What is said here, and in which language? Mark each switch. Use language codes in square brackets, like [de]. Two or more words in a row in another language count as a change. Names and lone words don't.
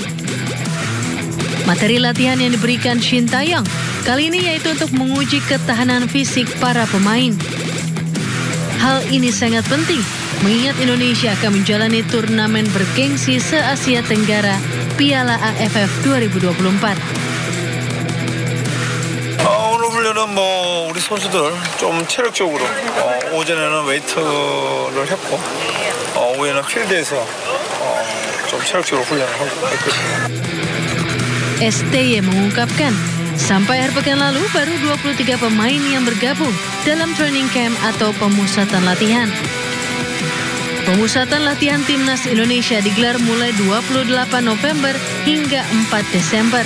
[id] Materi latihan yang diberikan Shin Tae-yong kali ini yaitu untuk menguji ketahanan fisik para pemain. Hal ini sangat penting mengingat Indonesia akan menjalani turnamen bergengsi se-Asia Tenggara Piala AFF 2024. [ko] 오늘 훈련은 우리 선수들 좀 체력적으로 오전에는 웨이트를 했고 오후에는 필드에서 좀 체력적으로 훈련을 하고 있거든요. [id] STY mengungkapkan, sampai akhir pekan lalu baru 23 pemain yang bergabung dalam [en] training camp [id] atau pemusatan latihan. Pemusatan latihan Timnas Indonesia digelar mulai 28 November hingga 4 Desember.